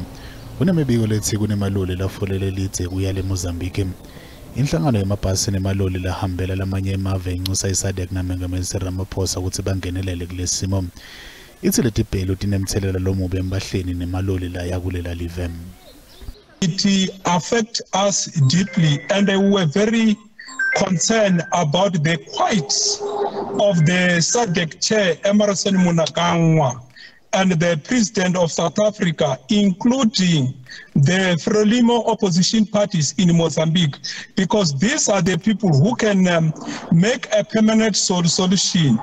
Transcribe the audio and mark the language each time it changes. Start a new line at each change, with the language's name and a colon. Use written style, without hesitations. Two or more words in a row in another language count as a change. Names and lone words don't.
Swati: Kunemibiko lethi kunemaloli lafolele lidze kuya leMozambique. Inhlangano yamabhasi nemaloli lahambela lamanye emave incusa iSADC naMengameli Cyril Ramaphosa ukuthi bangenelele kulesimo. Ithi letibhelu tinemthelela lomubi embahleni nemaloli la yakulela live.
English: It affects us deeply, and we were very concerned about the quiet of the SADC chair, Emmerson Mnangagwa, and the president of South Africa, including the Frelimo opposition parties in Mozambique, because these are the people who can make a permanent solution.